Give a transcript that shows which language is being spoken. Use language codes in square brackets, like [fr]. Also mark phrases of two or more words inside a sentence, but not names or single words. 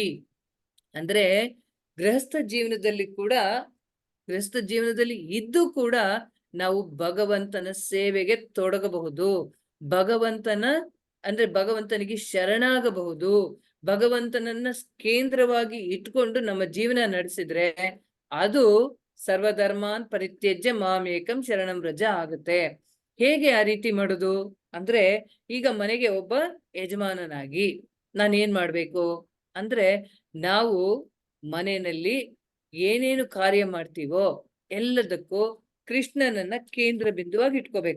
[kn] ಅಂದ್ರೆ ಗೃಹಸ್ಥ ಜೀವನದಲ್ಲಿ ಇದ್ದು ಕೂಡ ನಾವು ಭಗವಂತನ ಸೇವೆಗೆ ತೊಡಗಬಹುದು. ಭಗವಂತನಿಗೆ ಶರಣಾಗಬಹುದು. ಭಗವಂತನನ್ನ ಕೇಂದ್ರವಾಗಿ ಇಟ್ಕೊಂಡು ನಮ್ಮ ಜೀವನ ನಡೆಸಿದ್ರೆ ಅದು [sa] ಸರ್ವಧರ್ಮಾನ್ ಪರಿತ್ಯಜ್ಯ ಮಾಮೇಕಂ ಶರಣಂ ವ್ರಜ [kn] ಆಗುತ್ತೆ. ಹೇಗೆ ಆ ರೀತಿ ಮಾಡುದು ಅಂದ್ರೆ, ಈಗ ಮನೆಗೆ ಒಬ್ಬ ಯಜಮಾನನಾಗಿ ನಾನೇನ್ ಮಾಡ್ಬೇಕು ಅಂದ್ರೆ, ನಾವು ಮನೆಯಲ್ಲಿ ಏನೇನು ಕಾರ್ಯ ಮಾಡ್ತೀವೋ ಎಲ್ಲದಕ್ಕೂ ಕೃಷ್ಣನನ್ನ ಕೇಂದ್ರ ಬಿಂದುವಾಗಿ ಇಟ್ಕೋಬೇಕು.